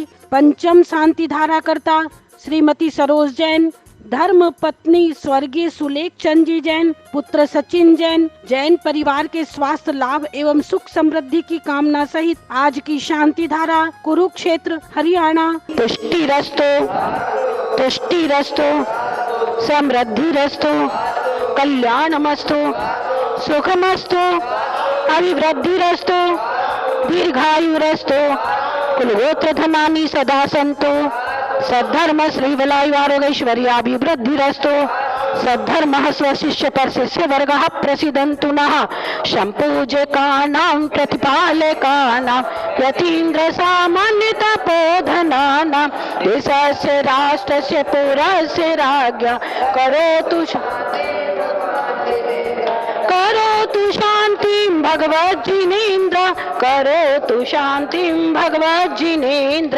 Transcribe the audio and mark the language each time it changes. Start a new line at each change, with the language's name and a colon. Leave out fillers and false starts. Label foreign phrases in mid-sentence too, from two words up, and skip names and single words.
Hindi: पंचम शांति धारा करता श्रीमती सरोज जैन, धर्म पत्नी स्वर्गीय सुलेख चंद जी जैन, पुत्र सचिन जैन, जैन परिवार के स्वास्थ्य लाभ एवं सुख समृद्धि की कामना सहित आज की शांति धारा कुरुक्षेत्र हरियाणा।
Sanskrit: पुष्टि रस्तो, तुष्टि रस्तो, समृद्धि रस्तो, कल्याणमस्तु, सुखमस्तु, अभिवृद्धि रस्तो, दीर्घायु रस्तो, कुलगोत्र धनानि सदा सन्तु, सद्धर्म श्री बलायु आरोग्यैश्वर्याभिवृद्धि रस्तो, सद्धर्मः स्वशिष्य पर शिष्य वर्गः प्रसिद्धन्तु नः, सम्पूजकानां प्रतिपालकानां यतीन्द्र सामान्य तपोधनानां देशस्य राष्ट्रस्य पुरस्य राज्ञा करोतु शान्तिं भगवज्जिनेन्द्र, करोतु शान्तिं भगवज्जिनेन्द्र।